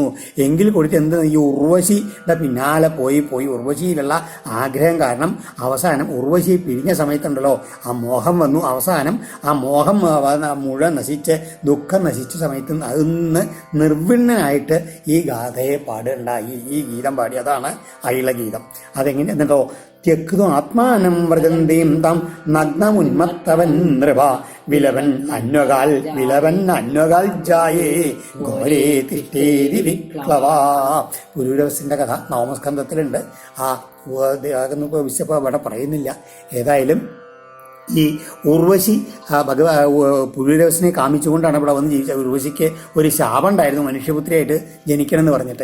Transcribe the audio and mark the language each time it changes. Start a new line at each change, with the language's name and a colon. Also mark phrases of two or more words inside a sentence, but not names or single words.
Malayalam: എങ്കിൽ കൂടിയിട്ട് എന്ത്, ഈ ഉർവശിയുടെ പിന്നാലെ പോയി ഉർവശിയിലുള്ള ആഗ്രഹം കാരണം അവസാനം ഉർവശി പിരിഞ്ഞ സമയത്തുണ്ടല്ലോ ആ മോഹം വന്നു. അവസാനം ആ മോഹം മുഴുവൻ നശിച്ച് ദുഃഖം നശിച്ച സമയത്ത് അതിന്ന് നിർവിണ്ണനായിട്ട് ഈ ഗാഥയെ പാടുണ്ടായി, ഈ ഗീതം പാടി. അതാണ് അയിള ഗീതം. അതെങ്ങനെ എന്നിട്ടോ?
Sanskrit: त्यक्तु आत्मानं व्रजन्तीं तं नग्नमुन्मत्तवन् नृप विलवन् अन्वगाल जाये घोरे तिष्ठेति विक्लवा.
Malayalam: പുരൂരവസിൻ്റെ കഥ നവമസ്കന്ധത്തിലുണ്ട്. ആ വിശപ്പ് അവിടെ പറയുന്നില്ല. ഏതായാലും ഈ ഉർവശി പുരൂരവസിനെ കാമിച്ചുകൊണ്ടാണ് ഇവിടെ വന്ന് ജീവിച്ചത്. ഉർവശിക്ക് ഒരു ശാപം ഉണ്ടായിരുന്നു, മനുഷ്യപുത്രിയായിട്ട് ജനിക്കണം എന്ന് പറഞ്ഞിട്ട്.